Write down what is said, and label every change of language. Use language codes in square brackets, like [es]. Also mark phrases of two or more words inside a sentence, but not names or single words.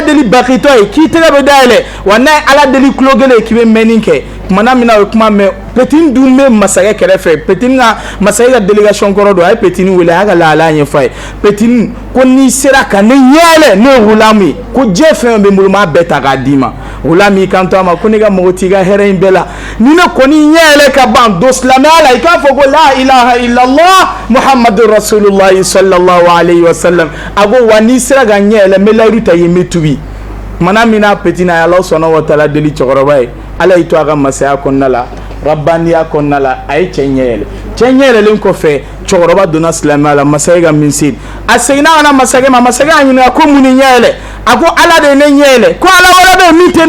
[bm] deli bakitɔ ye k'i tɛgɛ bɛ dayɛlɛ wa n'a ye ala deli kulo kelen ye k'i bɛ mɛnni kɛ kumana min na o ye kuma mɛn petini dun bɛ masakɛ kɛrɛfɛ petini ka masakɛ ka delegation kɔrɔ don a ye petini wele a y'a ka lahala ɲɛfɔ a ye petini ko n'i sera ka ne ɲɛɛlɛ ne ye wulamu ye ko diɲɛ fɛn bɛ n bolo n b'a bɛɛ ta k'a d'i ma wulamu y'i kanto a ma ko ne ka mago t'i ka hɛrɛ in bɛɛ la ni ne kɔni ɲɛɛlɛ ka ban don silamɛya la i k'a fɔ ko [ar] لا إله إلا الله محمد رسول الله صلى الله عليه وسلم [bm] a ko wa n'i sera ka ɲɛɛlɛ n bɛ layiru ta yen n bɛ tubi kumana min na petini a ye Ala sɔnna [ar] وتعالى [bm] deli cɛkɔrɔba ye ala y'i to a ka masaya kɔnɔna la rabbaniya kɔnɔna la a ye cɛ ɲɛ yɛlɛlen kɔfɛ cɛkɔrɔba donna silamɛya la masakɛ ka minisiri a seginna ka na masakɛ ma masakɛ y'a ɲininka ko mun ni ɲɛ yɛlɛ a ko ala de ye ne ɲɛ yɛlɛ ko ala wɛrɛ bɛ yen min tɛ ne